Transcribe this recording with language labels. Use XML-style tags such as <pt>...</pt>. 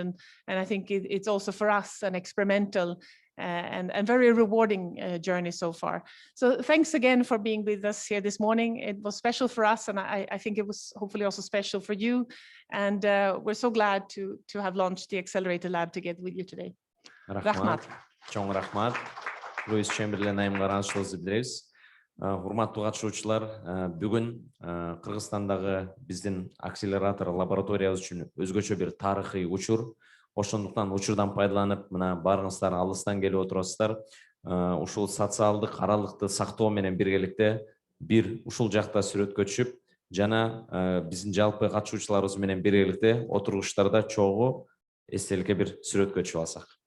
<en>And I think it's also for us an experimental and very rewarding journey so far. So thanks again for being with us here this morning. It was special for us, and I think it was hopefully also special for you. And we're so glad to have launched the Accelerator Lab together with you today.</en> <ky>Rahmat. Чоң рахмат.</ky> <kk>Луис Чемберлен айымға рахматымызды білдіреміз.</kk> <ky>Урматтуу катышуучулар, бүгүн Кыргызстандагы биздин акселератор лабораториябыз үчүн өзгөчө бир тарыхый учур. Ошондуктан учурдан пайдаланып, мына барыңыздар алыстан келип отурасыздар. Ушул социалдык аралыкты сактоо менен биргеликте бир ушул жакта сүрөткө түшүп, жана биздин жалпы катышуучуларыбыз менен биргеликте отургучтарда чогуу эстеликке бир сүрөткө түшүп алсак.</ky>